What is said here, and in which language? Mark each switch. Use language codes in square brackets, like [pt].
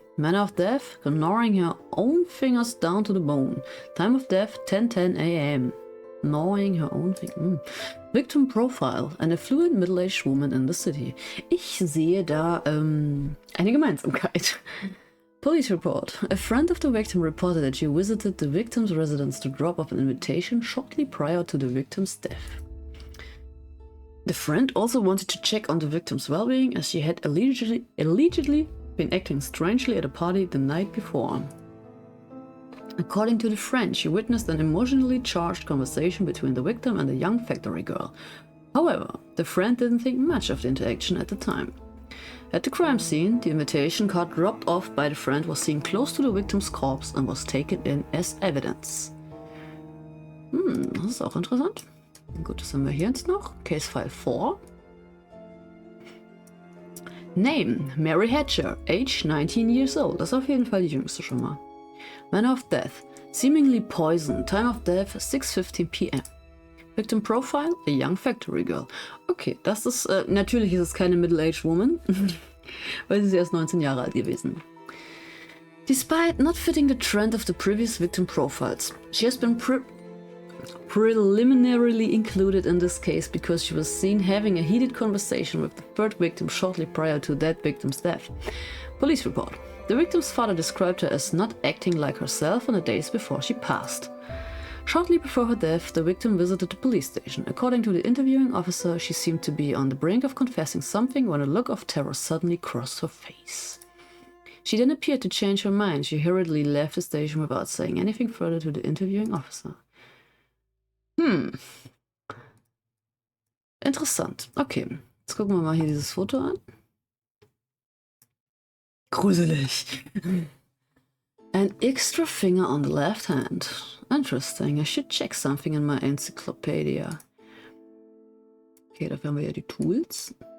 [en] Manner of death, gnawing her own fingers down to the bone. Time of death, 10:10 a.m. Gnawing her own fingers. Victim profile, an affluent middle-aged woman in the city. [de] Ich sehe da eine Gemeinsamkeit. [en] Police report. A friend of the victim reported that she visited the victim's residence to drop off an invitation shortly prior to the victim's death. The friend also wanted to check on the victim's well-being as she had allegedly been acting strangely at a party the night before. According to the friend, she witnessed an emotionally charged conversation between the victim and a young factory girl. However, the friend didn't think much of the interaction at the time. At the crime scene, the invitation card dropped off by the friend was seen close to the victim's corpse and was taken in as evidence. [de] Das ist auch interessant. Gut, das haben wir hier jetzt noch. Case File 4. [en] Name, Mary Hatcher, age 19 years old. [de] Das ist auf jeden Fall die jüngste schon mal. [en] Manner of death, seemingly poisoned. Time of death, 6:15 p.m. Victim profile, a young factory girl. [de] Okay, das ist, natürlich ist es keine [en] middle-aged woman, [de] weil sie ist erst 19 Jahre alt gewesen. [en] Despite not fitting the trend of the previous victim profiles, she has been preliminarily included in this case because she was seen having a heated conversation with the third victim shortly prior to that victim's death. Police report. The victim's father described her as not acting like herself in the days before she passed. Shortly before her death, the victim visited the police station. According to the interviewing officer, she seemed to be on the brink of confessing something when a look of terror suddenly crossed her face. She then appeared to change her mind. She hurriedly left the station without saying anything further to the interviewing officer. [de] Interessant. Okay, jetzt gucken wir mal hier dieses Foto an. Gruselig. [en] An extra finger on the left hand. Interesting. I should check something in my encyclopedia. [de] Okay, dafür haben wir ja die Tools.